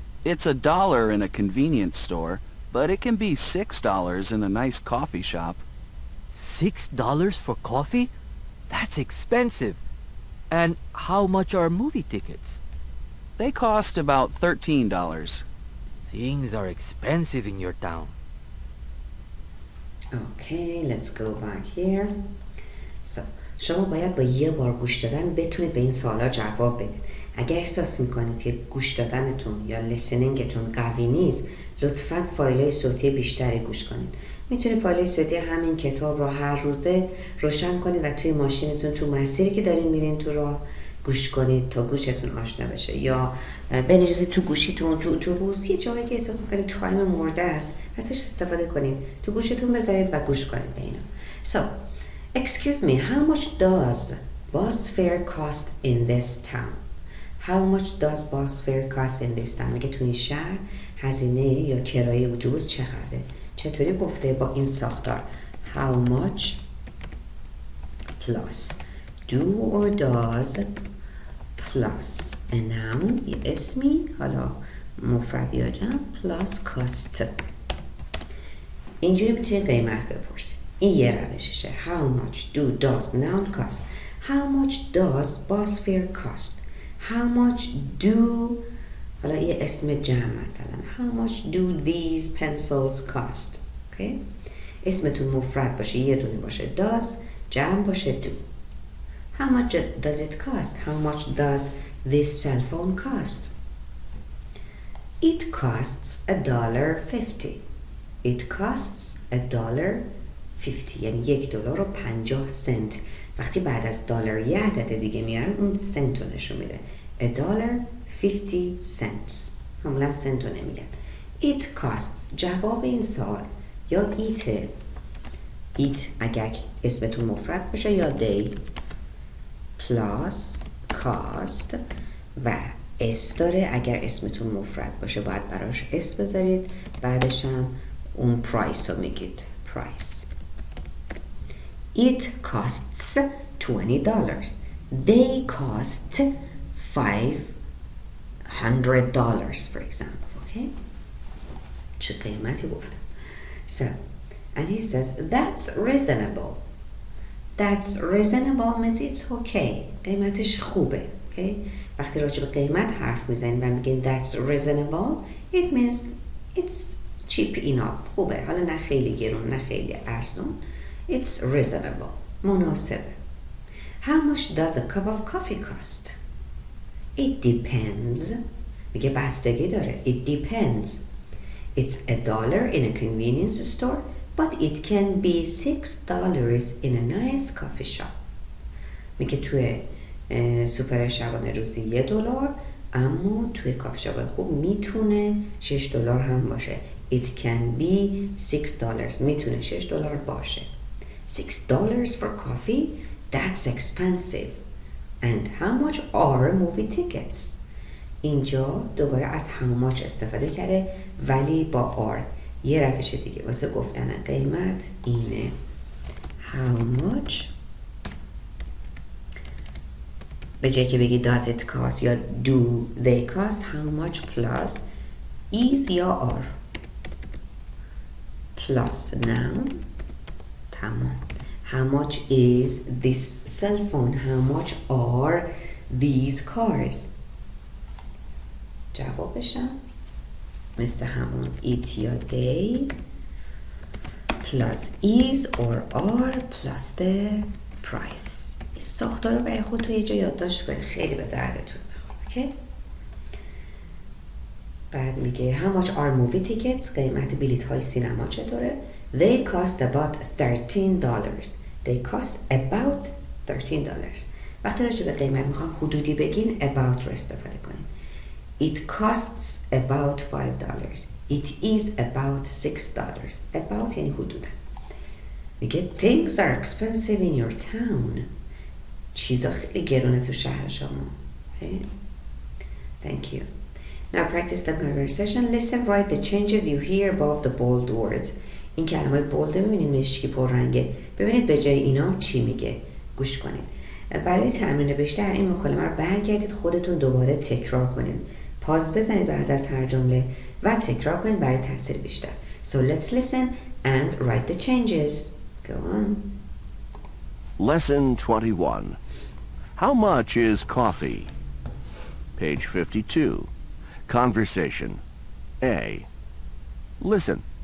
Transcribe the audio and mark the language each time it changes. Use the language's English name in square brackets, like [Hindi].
[English] It's $1 in a convenience store, but it can be $6 in a nice coffee shop. $6 for coffee? That's expensive. And how much are movie tickets? They cost about $13. Things are expensive in your town. Okay, let's go back here. [Persian] So, شما باید با یه بار گوش دادن بتونید به این سوالا جواب بدید. اگه احساس میکنید که گوش دادنتون یا لیسنینگتون قوی نیست، لطفاً فایل‌های صوتی بیشتری گوش کنید. میتونید فایل‌های صوتی همین کتاب رو هر روزه روشن کنید و توی ماشینتون تو مسیری که دارین میرین تو راه گوش کنید تا گوشتون آشنا بشه، یا بنویسید تو گوشیتون، تو اتوبوس، یه جایی که احساس میکنید تایم مورد است ازش استفاده کنید، تو گوشتون بذارید و گوش کنید به اینا. [English] So, excuse me, how much does bus fare cost in this town? How much does bus fare cost in this town? [Persian] میگه تو این شهر هزینه یا کرایه اتوبوس چقدره؟ چطوری گفته با این ساختار؟ [English] How much plus do or does plus a noun [Persian] یه اسمی، حالا مفرد یا جمع، [English] plus cost. [Persian] اینجوری میتونید قیمت بپرسید. این یه روششه. [English] How much do does noun cost? How much does bus fare cost? How much do [Persian] حالا یه اسم جمع مثلا [English] How much do these pencils cost? Okay? [Persian] اسمتون مفرد باشه، یه دونه باشه does، جمع باشه do. [English] How much does it cost? How much does this cell phone cost? It costs $1.50. It costs $1.50 [Persian] یعنی [English] $1.50. [Persian] وقتی بعد از دلار یه عدد دیگه میارن اون سنت رو نشون میده. $1.50. معمولا سنت رو نمیگن. [English] It costs [Persian] جواب این سوال یا ایته. It اگر اسمتون مفرد باشه یا they plus cost و اس داره. اگر اسمتون مفرد باشه باید براش اس بذارید، بعدش هم اون پرایس رو میگید price. [English] It costs $20. They cost $500 for example. Okay? [Persian] چه قیمتی گفتم. [English] So, and he says that's reasonable. That's reasonable means it's okay. [Persian] قیمتش خوبه. Okay? وقتی راجع به قیمت حرف میزنید و میگین [English] that's reasonable, it means it's cheap enough. [Persian] خوبه. حالا نه خیلی گرون نه خیلی ارزون. [English] It's reasonable. [Persian] مناسبه. [English] How much does a cup of coffee cost? It depends. [Persian] میگه بستگی داره. [English] It depends. It's $1 in a convenience store, but it can be $6 in a nice coffee shop. [Persian] میگه توی سوپر شبانه روزی $1، اما توی کافی شاپ خوب میتونه $6 هم باشه. [English] It can be $6. [Persian] میتونه $6 باشه. [English] $6 for coffee? That's expensive. And how much are movie tickets? [Persian] اینجا دوباره از how much استفاده کرده ولی با are. یه روش دیگه واسه گفتن قیمت اینه. [English] How much [Persian] به جای که بگی [English] does it cost یا do they cost, how much plus is یا are plus noun. [Persian] تمام. [English] How much is this cell phone? How much are these cars? [Persian] جوابشم مثل همون [English] it یا they plus is or are plus the price. [Persian] این ساختار رو برای خود توی یه جا یادداشت کنید، خیلی به دردتون میخوره. [English] okay? [Persian] بعد میگه [English] how much are movie tickets؟ [Persian] قیمت بلیط های سینما چطوره؟ [English] They cost about $13. They cost about $13. [Persian] وقتی راجع به قیمت میخوام حدودی بگین about رو استفاده کنید. [English] It costs about $5. It is about $6. [Persian] About یعنی حدودا. میگه [English] things are expensive in your town. [Persian] چیزا خیلی گرونه تو شهر شما. [English] Okay? Thank you. Now practice the conversation. Listen, write the changes you hear above the bold words. [Persian] این کلمه بولد میبینید مشکی پررنگه. ببینید به جای اینا چی میگه. گوش کنید. برای تمرین بیشتر این مکالمه رو برگردید خودتون دوباره تکرار کنید. پاز بزنید بعد از هر جمله و تکرار کنید برای تاثیر بیشتر. [English] So let's listen and write the changes. Go on. Lesson 21. How much is coffee? Page 52. Conversation. A. Listen.